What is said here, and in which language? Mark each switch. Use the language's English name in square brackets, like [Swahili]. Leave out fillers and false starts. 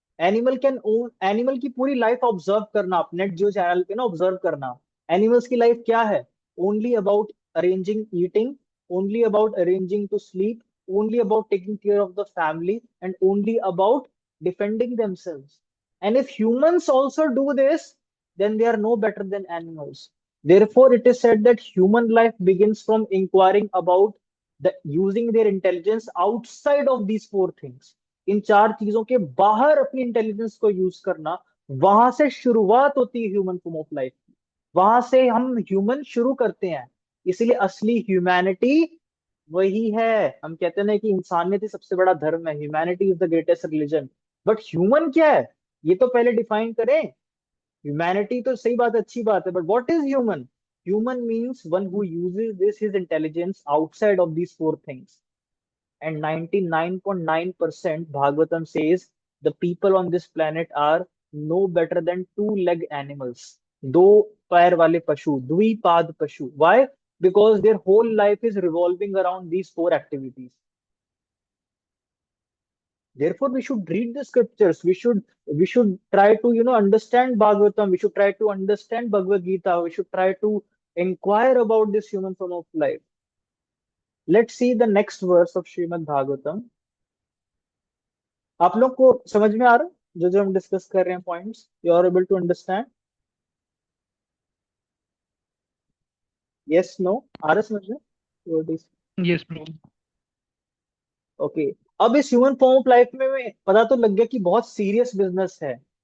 [Hindi] Animal की पूरी life observe करना, आप नेट जियो चैनल पे ना ऑब्जर्व करना. एनिमल्स की लाइफ क्या है? [English] Only about arranging eating, only about arranging to sleep, only about taking care of the family, and only about defending themselves. And if humans also do this, then they are no better than animals. Therefore, it is said that human life begins from inquiring about using their intelligence outside of these 4 things. [Hindi] इन 4 चीजों के बाहर अपनी intelligence को use करना, वहां से शुरुआत होती है ह्यूमन फॉर्म ऑफ लाइफ. वहां से हम ह्यूमन शुरू करते हैं. इसलिए असली ह्यूमैनिटी वही है. हम कहते हैं ना कि इंसानियत ही सबसे बड़ा धर्म है, [English] Humanity is the greatest religion. [Hindi] But human क्या है, ये तो पहले डिफाइन करें. ह्यूमैनिटी तो सही बात है, अच्छी बात है, [English] But what is human? Human means one who uses this his intelligence outside of these four things. And 99.9% Bhagavatam says the people on this planet are no better than two-leg animals. [Hindi] दो पैर वाले पशु, द्विपाद पशु. [English] Why? Because their whole life is revolving around these four activities. Therefore, we should read the scriptures. We should try to understand Bhagavatam. We should try to understand Bhagavad Gita. We should try to inquire about this human form of life. Let's see the next verse of Srimad Bhagavatam. [Hindi] आप लोग को समझ में आ रहा है जो जो हम डिस्कस कर रहे हैं points? [English] You are able to understand? Yes, no? [Hindi] आ रहा है समझ में? [English] What is- Yes, bro. [Hindi] Okay अब इस ह्यूमन फॉर्म ऑफ लाइफ में पता तो लग गया कि बहुत सीरियस बिजनेस है.